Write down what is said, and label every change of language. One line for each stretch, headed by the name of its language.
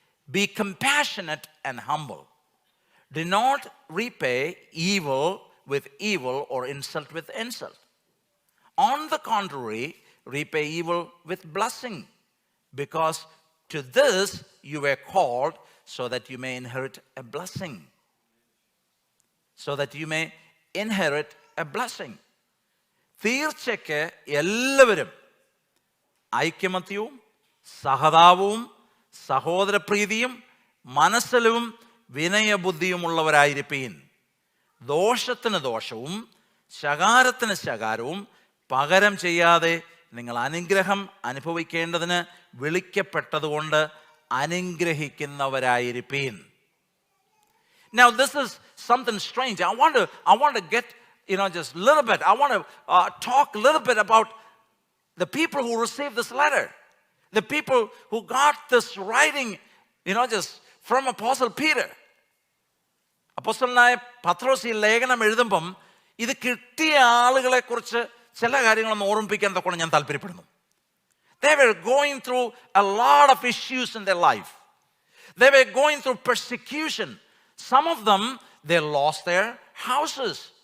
English: Be compassionate and humble. Do not repay evil with evil or insult with insult. On the contrary, repay evil with blessing, because to this you were called, so that you may inherit a blessing. So that you may inherit a blessing.
Malayalam: തീർച്ചയ്ക്ക് എല്ലാവരും ഐക്യമത്യവും സഹതാപവും സഹോദരപ്രീതിയും മനസ്സിലും വിനയബുദ്ധിയുമുള്ളവരായിരിപ്പീൻ. ദോഷത്തിന് ദോഷവും ശകാരത്തിന് ശകാരവും പകരം ചെയ്യാതെ നിങ്ങൾ അനുഗ്രഹം അനുഭവിക്കേണ്ടതിന് വിളിക്കപ്പെട്ടതുകൊണ്ട് അനുഗ്രഹിക്കുന്നവരായിരിപ്പീൻ.
English: Now this is something strange. I want to get just a little bit. I want to talk a little bit about the people who received this letter. The people who got this writing, just from Apostle Peter.
Malayalam: അപ്പോസ്തലനായ പത്രോസ് ഈ ലേഖനം എഴുതുമ്പം ഇത് കിട്ടിയ ആളുകളെ കുറിച്ച് ചില കാര്യങ്ങളൊന്ന് ഓർമ്മിപ്പിക്കാൻ തക്കോണം ഞാൻ താല്പര്യപ്പെടുന്നു.
English: They were going through a lot of issues in their life. They were going through persecution. Some of them, they lost their houses.